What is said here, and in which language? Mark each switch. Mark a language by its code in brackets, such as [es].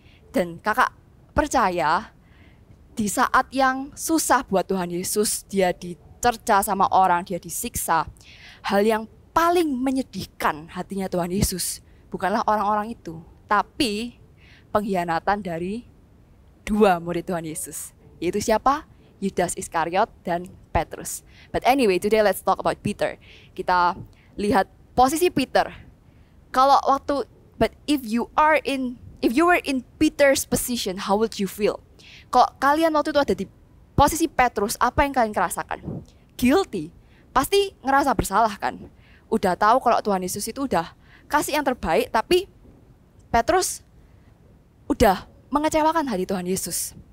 [id] Dan kakak percaya di saat yang susah buat Tuhan Yesus, dia dicerca sama orang, dia disiksa, hal yang paling menyedihkan hatinya Tuhan Yesus bukanlah orang-orang itu, tapi pengkhianatan dari 2 murid Tuhan Yesus, yaitu siapa? Yudas Iskariot dan Petrus. [en] But anyway, today let's talk about Peter. [id] Kita lihat posisi Peter. Kalau waktu, [en] but if you were in Peter's position, how would you feel? [id] Kalau kalian waktu itu ada di posisi Petrus, apa yang kalian rasakan? [en] Guilty. [id] Pasti ngerasa bersalah kan? Udah tahu kalau Tuhan Yesus itu udah kasih yang terbaik, tapi Petrus udah mengecewakan hati Tuhan Yesus.